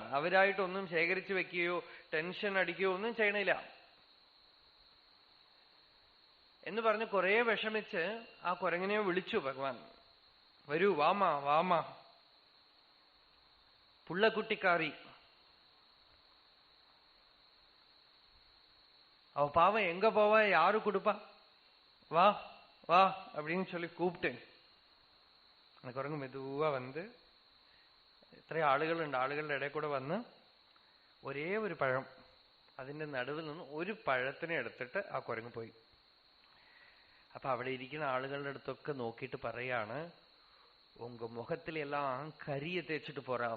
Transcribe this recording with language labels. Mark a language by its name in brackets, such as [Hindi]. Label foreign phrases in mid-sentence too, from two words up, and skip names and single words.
[Malayalam] അവരായിട്ടൊന്നും ശേഖരിച്ചു വെക്കുകയോ ടെൻഷൻ അടിക്കുകയോ ഒന്നും ചെയ്യണില്ല എന്ന് പറഞ്ഞ് കുറെ വിഷമിച്ച് ആ കുരങ്ങനെ വിളിച്ചു ഭഗവാൻ. വരൂ, [Tamil] வாம்மா வாம்மா, புள்ளக்குட்டிக்காரி. அவ பாவம் எங்க போவா, யாரு கொடுப்பா, வா வா அப்படின்னு சொல்லி கூப்பிட்டு அந்த குரங்கு மெதுவா வந்து [Malayalam] ഇത്രയും ആളുകളുണ്ട്. ആളുകളുടെ ഇടയിൽ കൂടെ വന്ന് ഒരേ ഒരു പഴം, അതിന്റെ നടുവിൽ നിന്ന് ഒരു പഴത്തിനെ എടുത്തിട്ട് ആ കുരങ്ങ് പോയി. അപ്പൊ അവിടെ ഇരിക്കുന്ന ആളുകളുടെ അടുത്തൊക്കെ നോക്കിയിട്ട് പറയാണ്, [Tamil] உங்க முகத்திலெல்லாம் கரியை தேச்சிட்டு போறாவ.